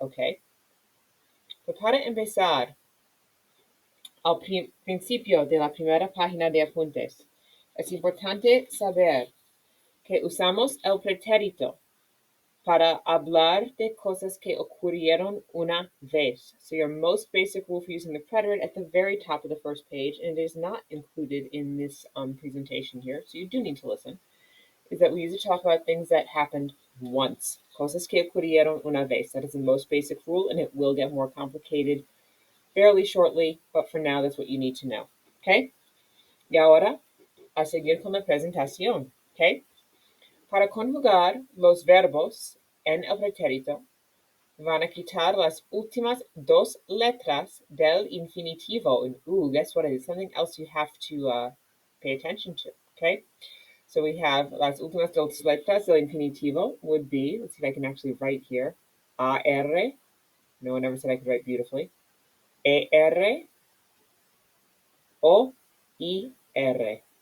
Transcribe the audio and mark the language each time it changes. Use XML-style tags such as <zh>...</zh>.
<es>Ok, pues para empezar, al principio de la primera página de apuntes, es importante saber que usamos el pretérito para hablar de cosas que ocurrieron una vez.</es> <en>So your most basic rule for using the preterite at the very top of the first page, and it is not included in this presentation here, so you do need to listen, is that we use it to talk about things that happened once.</en> <es>Cosas que ocurrieron una vez.</es> <en>That is the most basic rule, and it will get more complicated fairly shortly, but for now, that's what you need to know. Okay?</en> <es>Y ahora, a seguir con la presentación. Okay? Para conjugar los verbos en el pretérito, van a quitar las últimas dos letras del infinitivo.</es> <en>And guess what? It is something else you have to pay attention to. Okay? So we have</en> <es>las últimas dos letras del infinitivo</es> <en>would be, let's see if I can actually write here, AR. No one ever said I could write beautifully. ER, O, I-R.</en>